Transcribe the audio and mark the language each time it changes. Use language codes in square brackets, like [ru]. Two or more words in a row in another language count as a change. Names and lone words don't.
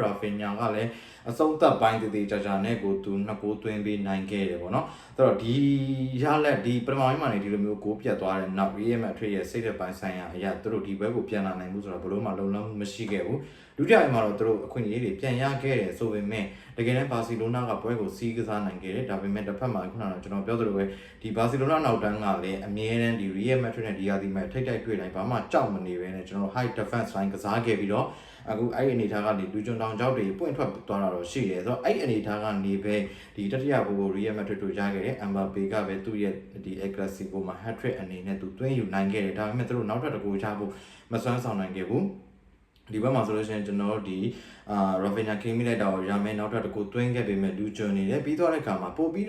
[my] Rafinha ကလည်းအဆုံးသက်ပိုင်းတည်တည်ကြာကြာနဲ့ကိုသူ2ဂိုးသွင်းပေးနိုင်ခဲ့တယ်ပေါ့နော်ဆိုတော့ဒီရလက်ဒီပထမပိုင်းမှာနေဒီလိုမျိုးဂိုးပြတ်သွားတဲ့နောက် Real Madrid ရဲ့စိတ်သက်ပိုင်းဆိုင်ရာအရာသူတို့ဒီဘက်ကိုပြန်လာနိုင်မှုဆိုတော့ဘလို့မှလုံလောက်မှုမရှိခဲ့ဘူးဒုတိယပိုင်းမှာတော့သူတို့အခွင့်အရေးတွေပြန်ရခဲ့တယ်ဆိုပေမဲ့တကယ်တမ်း Barcelona ကပွဲကိုစီးကစားနိုင်ခဲ့တယ်ဒါပေမဲ့တစ်ဖက်မှာခုနကကျွန်တော်ပြောသလိုပဲဒီ Barcelona နောက်တန်းကလည်းအမြဲတမ်းဒီ Real Madrid နဲ့ဒီယာဒီမှာထိတ်တိုက်တွေ့ တိုင်းဘာမှကြောက်မနေပဲနဲ့ကျွန်တော် [en] high defense line [my] ကစားခဲ့ပြီးတော့အခုအဲ့ဒီအနေထားကနေလူကျွန်းတောင်ကြောက်တွေပွင့်ထွက်သွားတာတော့ရှိတယ်ဆိုတော့အဲ့ဒီအနေထားကနေပဲဒီတတိယဘူကို Real Madrid တို့ရခဲ့တယ် Mbappe ကပဲသူ့ရဲ့ဒီ El Clasico မှာ hat-trick အနေနဲ့သူသွင်းယူနိုင်ခဲ့တယ်ဒါပေမဲ့သူတို့နောက်ထပ်တစ်ခုချဖို့မစွမ်းဆောင်နိုင်ခဲ့ဘူးဒီဘက်မှာဆိုလို့ရှိရင်ကျွန်တော်ဒီRafinha ခင်းမိလိုက်တာကိုရမယ်နောက်ထပ်တစ်ခုသွင်းခဲ့ပေမဲ့လူကျွန်းနေတယ်ပြီးတော့တဲ့အခါမှာပို့ပြီး